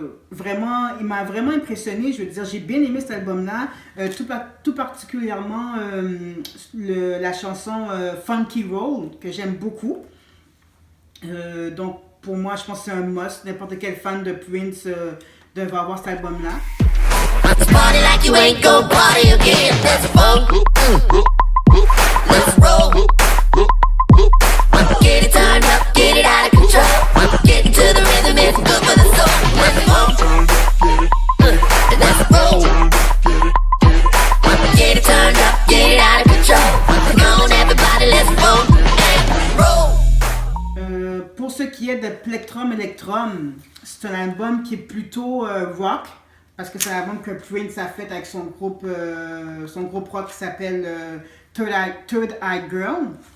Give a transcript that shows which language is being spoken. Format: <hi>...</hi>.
<fr>Vraiment, il m'a vraiment impressionné. Je veux dire, j'ai bien aimé cet album-là, tout particulièrement la chanson Funky Roll que j'aime beaucoup. Donc pour moi, je pense que c'est un must. N'importe quel fan de Prince devrait avoir cet album-là.</fr> <en>Party like you ain't gon' party again. Let's roll. Let's roll. Get it turned up, get it out of control. Get into the rhythm, it's good for the soul. Let's roll. Let's roll. Get it turned up, get it out of control. Come on everybody, let's roll and roll.</en> <fr>Pour ce qui est de Plectrum Electrum, c'est un album qui est plutôt rock. Parce que c'est un album que Prince a fait avec son groupe rock qui s'appelle Third Eye Girl.</fr>